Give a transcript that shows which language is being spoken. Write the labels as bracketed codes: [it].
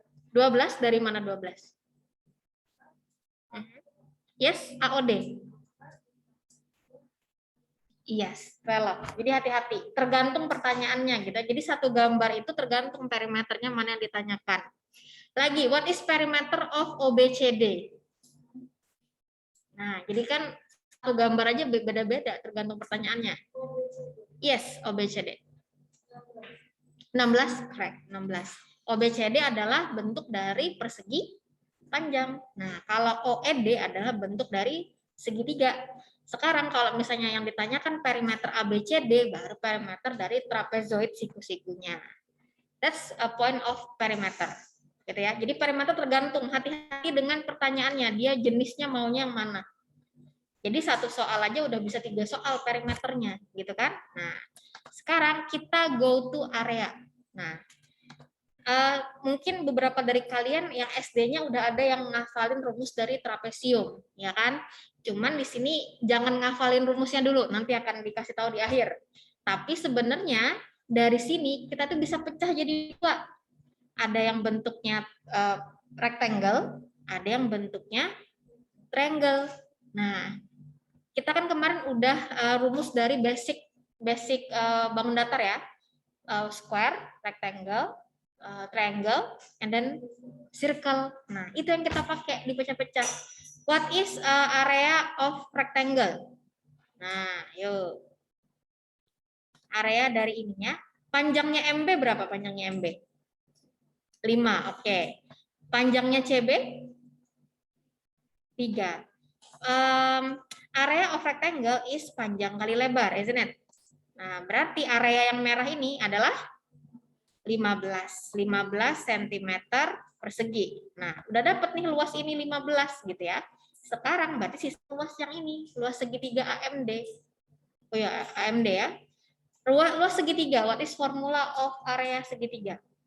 [id] 12 dari mana 12? [en] Yes, AOD. Yes, relot. [id] Jadi hati-hati, tergantung pertanyaannya gitu. Jadi satu gambar itu tergantung perimeternya mana yang ditanyakan. [en] Lagi, what is perimeter of OBCD? [id] Nah, jadi kan satu gambar aja beda-beda tergantung pertanyaannya. [en] Yes, OBCD. 16, correct, 16. [id] OBCD adalah bentuk dari persegi panjang. Nah, kalau OED adalah bentuk dari segitiga. Sekarang kalau misalnya yang ditanyakan perimeter ABCD, baru perimeter dari trapezoid siku-sikunya. [en] That's a point of perimeter. [id] Gitu ya. Jadi perimeter tergantung, hati-hati dengan pertanyaannya, dia jenisnya maunya yang mana. Jadi satu soal aja udah bisa 3 soal perimeternya, gitu kan? Nah, sekarang kita [en] go to area. [id] Nah, mungkin beberapa dari kalian yang SD-nya udah ada yang ngafalin rumus dari trapesium, ya kan? Cuman di sini jangan ngafalin rumusnya dulu, nanti akan dikasih tahu di akhir. Tapi sebenarnya dari sini kita tuh bisa pecah jadi dua. Ada yang bentuknya rectangle, ada yang bentuknya triangle. Nah, kita kan kemarin udah rumus dari basic bangun datar ya, [en] square, rectangle, triangle, and then circle. [id] Nah, itu yang kita pakai dipecah-pecah. [en] What is area of rectangle? [id] Nah, yuk. Area dari ininya, panjangnya MB berapa panjangnya MB? 5, oke. Panjangnya CB? 3. [en] Area of rectangle is [id] panjang kali lebar, [en] isn't it? [id] Nah, berarti area yang merah ini adalah 15 cm persegi. Nah, udah dapat nih luas ini 15 gitu ya. Sekarang berarti sisa luas yang ini, luas segitiga AMD. Oh ya, AMD ya. Luas segitiga, [en] what is formula of area [id] segitiga?